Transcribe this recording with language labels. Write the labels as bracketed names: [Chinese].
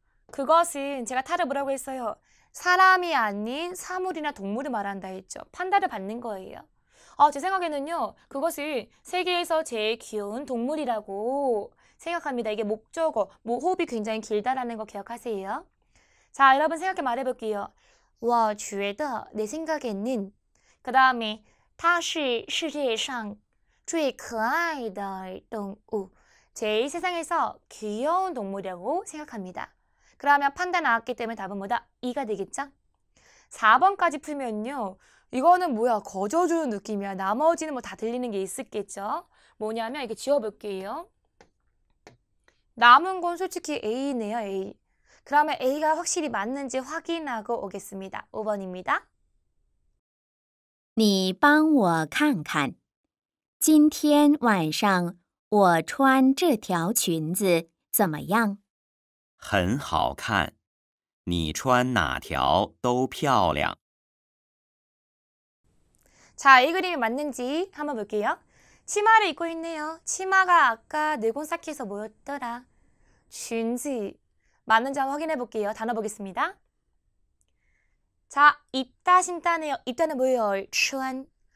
[Korean] 그것은 제가 타를 뭐라고 했어요? 사람이 아닌 사물이나 동물을 말한다 했죠. 판다를 받는 거예요. 제 생각에는요. 그것을 세계에서 제일 귀여운 동물이라고 생각합니다. 이게 목적어, 호흡이 굉장히 길다라는 거 기억하세요. 자, 여러분 생각해 말해볼게요. [Chinese] 我觉得, [Korean] 내 생각에는. 그 다음에 [Chinese] 它是世界上最可爱的动物. [Korean] 제일 세상에서 귀여운 동물이라고 생각합니다. 그러면 판다 나왔기 때문에 답은 뭐다? 2가 되겠죠? 4번까지 풀면요. 이거는 뭐야? 거저주는 느낌이야. 나머지는 뭐 다 들리는 게 있었겠죠? 뭐냐면 이렇게 지워볼게요. 남은 건 솔직히 A네요, A. 그러면 A가 확실히 맞는지 확인하고 오겠습니다. 5번입니다. [Chinese] 你帮我看看，今天晚上我穿这条裙子怎么样？很好看，你穿哪条都漂亮。 [Korean] 자, 이 그림이 맞는지 한번 볼게요. 치마를 입고 있네요. 치마가 아까 네곤사키에서 뭐였더라? 쥔지. 맞는지 한번 확인해 볼게요. 단어 보겠습니다. 자, 입다, 신다네요. 입다는 뭐예요? 추한.